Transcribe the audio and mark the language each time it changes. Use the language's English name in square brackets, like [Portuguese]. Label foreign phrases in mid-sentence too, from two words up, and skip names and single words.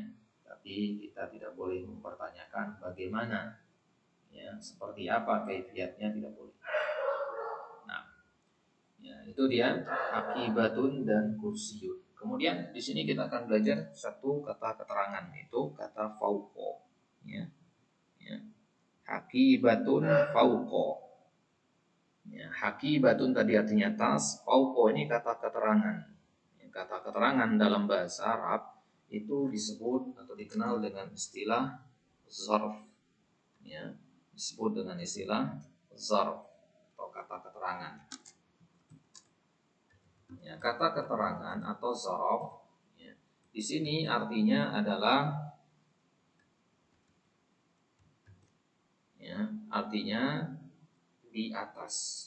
[Indonesian] Tapi kita tidak boleh mempertanyakan bagaimana, ya, seperti apa kaifiatnya, tidak boleh. Nah, ya, itu dia akibatun dan kursiyun. Kemudian di sini kita akan belajar satu kata keterangan, itu kata fauqo. Ya, ya. [Arabic] حقيبة فوق. [Indonesian] Ya, hakibatun tadi artinya atas, fauqo ini kata keterangan. Ya, kata keterangan dalam bahasa Arab itu disebut atau dikenal dengan istilah zarf. Ya, disebut dengan istilah zarf atau kata keterangan. Ya, kata keterangan atau zarf, ya, di sini artinya adalah, ya, artinya di atas.